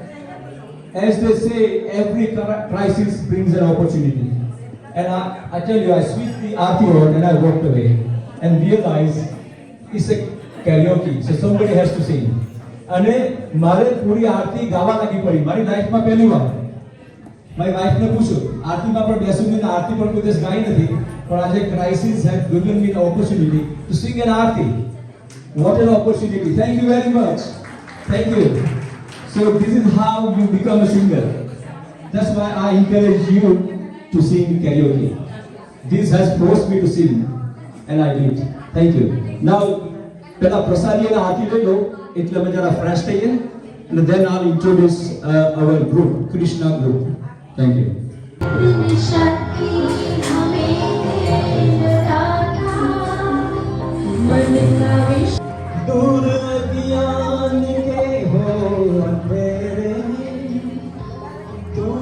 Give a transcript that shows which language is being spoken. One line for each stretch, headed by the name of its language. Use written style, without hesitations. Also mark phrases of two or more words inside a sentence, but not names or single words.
English: As they say, every crisis brings an opportunity. And I tell you, I switched the aarti on and I walked away and realized it's a karaoke, so somebody has to sing.
Gujarati: અને મારે પૂરી આરતી ગાવા લાગી પડી મારી લાઈફમાં પહેલી વાર. મારી વાઈફને પૂછ્યું, આરતીમાં પણ બેસું ને આરતી પણ કોઈ દિવસ ગાઈ નથી, પણ આજે
English: crisis have given me the opportunity to sing an aarti. What an opportunity. Thank you very much. Thank you. So this is how you become a singer. That's why I encourage you to sing karaoke. This has forced me to sing and I did. Thank you. Now,
Gujarati: પેલા પ્રસાદી ના આરતી
Hindi: ले लो,
Gujarati: એટલે અમે જરા ફ્રેશ થઈએ
English: and then I'll introduce our group, Krishna group. Thank you.
Hindi: दूर ज्ञान के हो अंधेरे तू